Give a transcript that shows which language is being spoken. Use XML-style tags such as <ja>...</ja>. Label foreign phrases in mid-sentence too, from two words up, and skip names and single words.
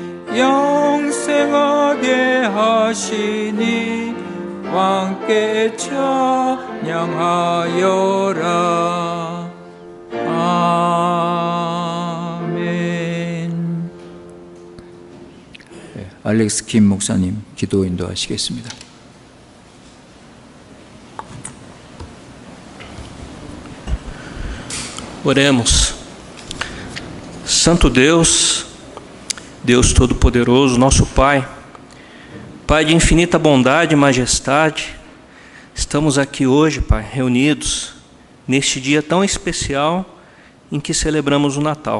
<ko>영생하게 하시니 왕께 찬양하여라. 아멘. 알렉스 김 목사님 기도 인도하시겠습니다.</ko> <pt>Oremos. Santo Deus, Deus Todo-Poderoso, nosso Pai, Pai de infinita bondade e majestade, estamos aqui hoje, Pai, reunidos neste dia tão especial em que celebramos o Natal.</pt>